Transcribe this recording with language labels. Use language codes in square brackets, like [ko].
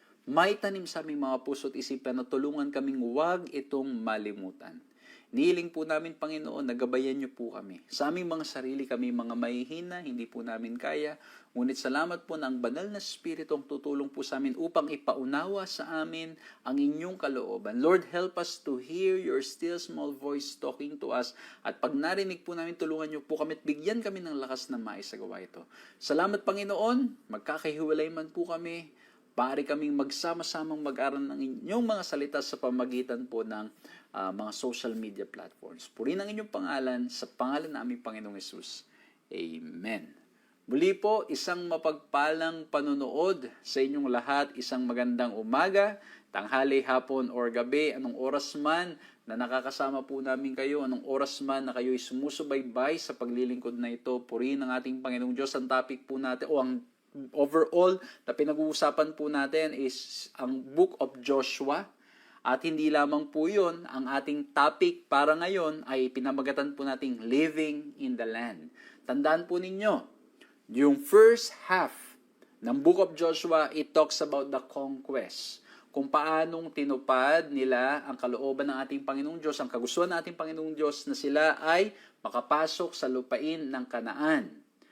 [tl] Maitanim sa aming mga puso't isipan na tulungan kaming huwag itong malimutan. Nihiling po namin, Panginoon, nagabayan niyo po kami. Sa aming mga sarili kami mga mahihina, hindi po namin kaya. Ngunit salamat po na ang banal na Espiritu ang tutulong po sa amin upang ipaunawa sa amin ang inyong kalooban. [en] Lord, help us to hear your still small voice talking to us. [tl] At pag narinig po namin, tulungan niyo po kami at bigyan kami ng lakas na maisagawa ito. Salamat, Panginoon. Magkakahiwalay man po kami. Pari kaming magsama-samang mag-aral ng inyong mga salita sa pamagitan po ng mga social media platforms. Purihin ang inyong pangalan sa pangalan ng aming Panginoong Hesus. Amen. Muli po, isang mapagpalang panunood sa inyong lahat, isang magandang umaga, tanghali, hapon, or gabi, anong oras man na nakakasama po namin kayo, anong oras man na kayo'y sumusubaybay sa paglilingkod na ito, purihin ang ating Panginoong Diyos. Ang topic po natin, o ang overall na pinag-uusapan po natin is ang Book of Joshua. At hindi lamang po yun, ang ating topic para ngayon ay pinamagatan po nating Living in the Land. Tandaan po ninyo, yung first half ng Book of Joshua, [en] it talks about the conquest. [tl] Kung paanong tinupad nila ang kalooban ng ating Panginoong Diyos, ang kagustuhan ng ating Panginoong Diyos na sila ay makapasok sa lupain ng Kanaan.